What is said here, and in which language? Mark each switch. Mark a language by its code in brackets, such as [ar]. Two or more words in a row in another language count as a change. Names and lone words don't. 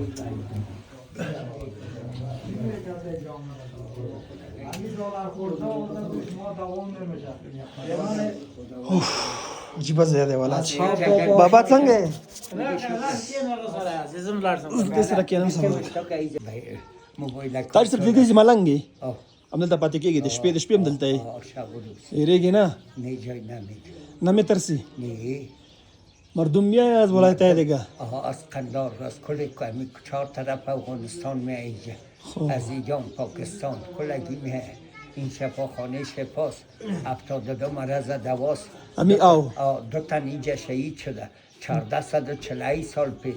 [ps] عجیبه ځای دی ولات بابا څنګه دې سره کېنم سم تاسو سره دې دې ملنګي همدلته پاتې کېږي د شپې هم دلته یې هېرېږي نه [fa] نه جای نمیده [ps] نه مې ترسي نه [fa] مردم میای از ولایت دیگه از قندار از کل کمی 4 طرف افغانستان می اینجا از ایران پاکستان کلگی می این شفاخانه شفاست 72 مرض دواست امی او 2 تن اینجا شهید شده 1440 سال پیش